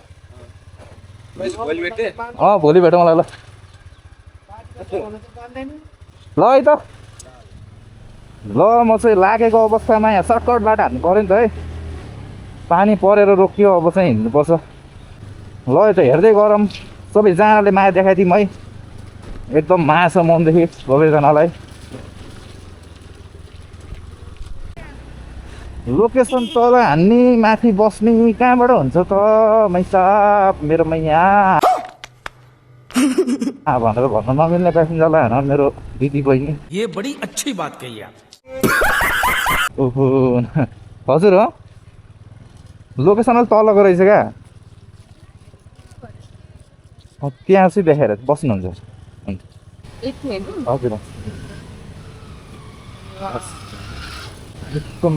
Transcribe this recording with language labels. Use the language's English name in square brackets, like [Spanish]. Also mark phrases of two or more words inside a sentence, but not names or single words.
[Nepali] भोलि भेटौँ मलाई ल ल है त ल म चाहिँ लागेको अवस्थामा यहाँ सर्टकटबाट हान्नु पऱ्यो नि त है पानी परेर रोकियो अब चाहिँ हिँड्नुपर्छ ल है त हेर्दै गरौँ सबैजनाले माया देखाइदिउँ है एकदम माया छ मनदेखि सबैजनालाई लोकेसन तल हान्ने माथि बस्ने कहाँबाट हुन्छ त मैसाब मेरोमा यहाँ भनेर भन्न नमिल्ने प्यासेन्जरलाई होइन मेरो दिदी बहिनी [Hindi] ये बड़ी अच्छी बात कही आप [Nepali] ओहो हजुर हो लोकेसन अलिक तलको रहेछ क्या त्यहाँ चाहिँ देखाएर बस्नुहुन्छ हजुर एकदम